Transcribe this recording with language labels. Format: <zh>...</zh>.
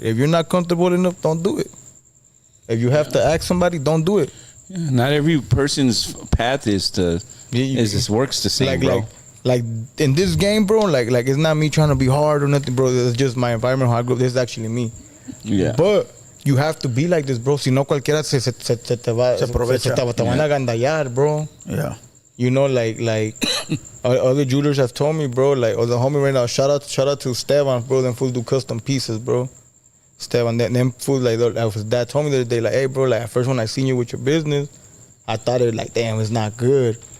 <en>If you're not comfortable enough, don't do it. If you have to ask somebody, don't do it. Yeah, not every person's path is works the same, bro. Like in this game, bro. Like it's not me trying to be hard or nothing, bro. It's just my environment, how I grew up. This is actually me. Yeah. But you have to be like this, bro.</en> <es>Si no, cualquiera se te van a agandallar, bro.</es> <en>Yeah. You know, like other jewelers have told me, bro. Like, the homie right now. Shout out to Esteban, bro. Them fools do custom pieces, bro. Esteban, them fools, like, his dad told me the other day, like, hey, bro, like, at first when I seen you with your business, I thought it, like, damn, it's not good.</en>